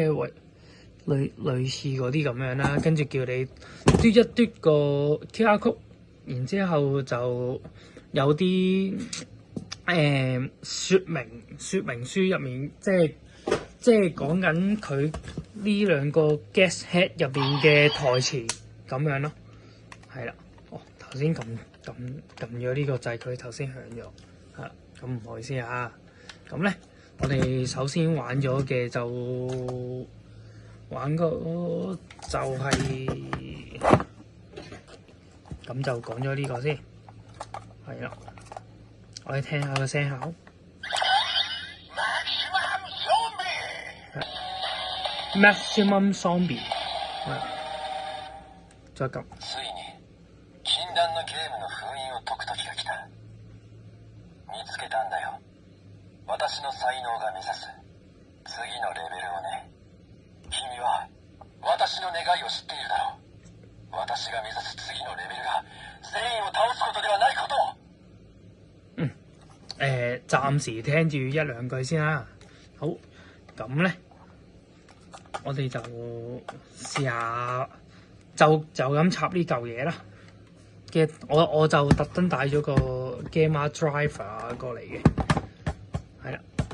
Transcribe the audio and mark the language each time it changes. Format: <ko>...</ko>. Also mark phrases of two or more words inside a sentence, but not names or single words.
<yue>住類似嗰啲咁樣啦，跟住叫你嘟一嘟個</yue> <en>QR code，</en> <yue>然之後就有啲說明書入面，即係講緊佢呢兩個</yue> <en>gas head</en> <yue>入邊嘅台詞咁樣咯，係啦。頭先撳咗呢個掣，佢頭先響咗，係咁唔好意思啊。咁咧，我哋首先玩咗嘅就係咁就講咗呢個先，係啦。我哋聽下個聲效。</yue> <en>Maximum Zombie，</en> <yue>再撳。</yue> <ja>禁断のゲームの封印を解く時が来た。見つけたんだよ。私の才能が目指す次のレベルをね。君は私の願いを知っているだろう。私が目指す次のレベルが全員を倒すことではないことを。</ja> <yue>暫時聽住一兩句先啦。好，咁咧，我哋就試下就咁插呢嚿嘢啦。我就特登帶咗個 Gamma Driver 過嚟嘅，係啦。</yue>